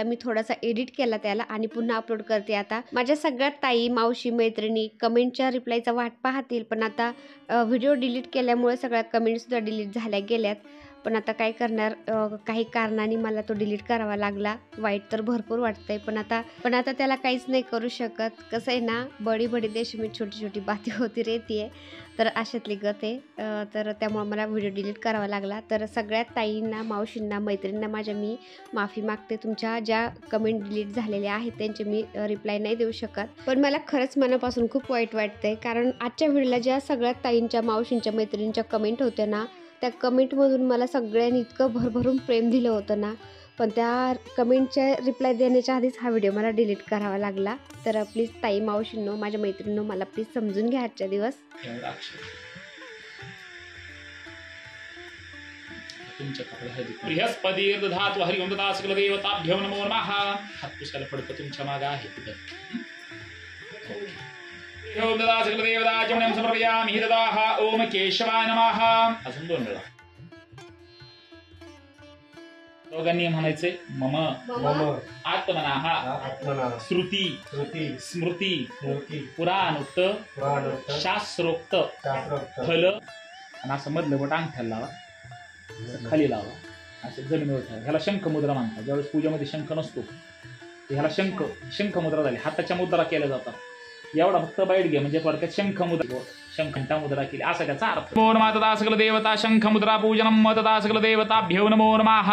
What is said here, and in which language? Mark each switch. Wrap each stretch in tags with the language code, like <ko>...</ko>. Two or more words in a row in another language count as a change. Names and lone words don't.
<mr>मी थोडासा एडिट केला त्याला आणि पुन्हा अपलोड करते आता. माझ्या सगळ्यात ताई, मावशी, मैत्रिणी कमेंटच्या रिप्लायचा वाट पाहतील, पण आता</mr> <en>video delete</en> <mr>केल्यामुळे सगळ्या कमेंटसुद्धा डिलीट झाल्या गेल्यात. पण आता काय करणार, काही कारणाने मला तो डिलीट करावा लागला. वाईट तर भरपूर वाटतंय, पण आता त्याला काहीच नाही करू शकत. कसं आहे ना,</mr> <hi>बडी बडी देश में छोटी छोटी बातें होती रहती है,</hi> <mr>तर अशातली गत आहे. तर त्यामुळे मला</mr> <en>video delete</en> <mr>करावा लागला. तर सगळ्या ताईंना, मावशींना, मैत्रिणींना माझ्या मी माफी मागते. तुमच्या ज्या</mr> <en>comment delete</en> <mr>झालेल्या आहेत त्यांचे मी रिप्लाय नाही देऊ शकत, पण मला खरंच मनापासून खूप वाईट वाटतंय. कारण आजच्या व्हिडिओला ज्या सगळ्या ताईंच्या, मावशींच्या, मैत्रिणींच्या कमेंट होत्या ना, त्या कमेंटमधून मला सगळ्यांनी इतकं भरभरून प्रेम दिलं होतं ना, पण त्या कमेंटच्या रिप्लाय देण्याच्या आधीच हा व्हिडिओ मला डिलीट करावा लागला. तर प्लीज ताई, मावशींनो, माझ्या मैत्रिणींनो, मला प्लीज समजून घ्या आजच्या दिवस.</mr> <sa>बृहस्पती दधातु हरिओम तथा सकल देवताभ्यो नमो नमः.</sa> <mr>हात पुसायला पडतं तुमच्या मागे आहे तिथं.</mr> <sa>ओम तथा सकल देवताभ्यो समर्पयामि तथा ओम केशवाय नमः.</sa> <mr>अजून 2 वेळा दोघांनी म्हणायचे</mr> <sa>मम आत्मना श्रुती स्मृती पुराणोक्त शास्त्रोक्त फल.</sa> <mr>आणि असं मधलं बोट अंगठ्याला लावा, खाली लावा, असं जमिनीवर ठेवा. ह्याला शंख मुद्रा म्हणतात. ज्यावेळेस पूजेमध्ये शंख नसतो ह्याला शंख मुद्रा झाली. हाताच्या मुद्रा केल्या जातात. एवढा फक्त बाईट घे म्हणजे थोडक्यात शंख मुद्रा, शंखंटा मुद्रा केली असा त्याचा अर्थ.</mr> <sa>नमो नमः तथा सकल देवता शंख मुद्रा पूजनम तथा सकल देवताभ्यो नमो नमः.</sa>